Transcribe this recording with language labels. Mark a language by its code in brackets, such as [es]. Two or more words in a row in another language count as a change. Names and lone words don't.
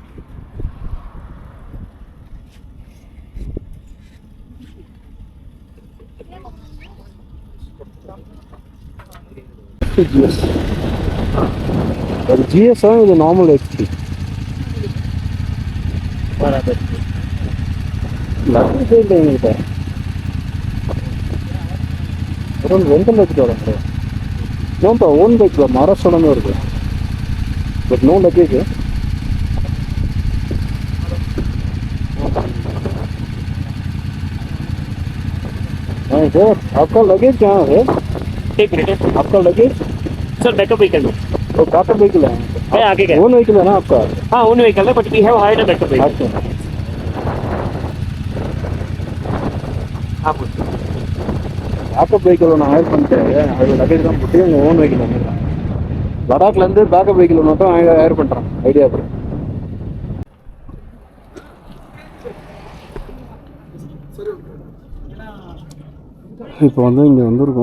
[ta] GS ஒரு GS இது நார்மல் HP லக்கேஜே இல்லை எங்ககிட்ட. ஒரு ரெண்டு லக்கேஜ் வரும். நோப்பா [en] own bike [ta] மரசோடமே இருக்கு [en] but no luggage. [hi] हाँ सर आपका लगेज कहाँ है? एक मिनट आपका लगेज [en] sir backup vehicle में [hi] तो [en] backup vehicle [hi] है? मैं आगे गया [en] own vehicle [hi] है ना आपका? [en] haan own vehicle hai but we have hired a backup vehicle [hi] अच्छा हाँ बोलिए [en] backup vehicle [ta] ஒன்று ஹயர் பண்ணிட்டேன். அது லக்கேஜ் தான் போட்டு எங்கள் [en] own vehicle [ta] வந்துடுறேன். லடாக்லேருந்து [en] backup vehicle [ta] மட்டும் ஹயர் பண்ணுறேன். ஐடியா போகிறேன். இப்போ வந்து இங்கே வந்திருக்கோம்.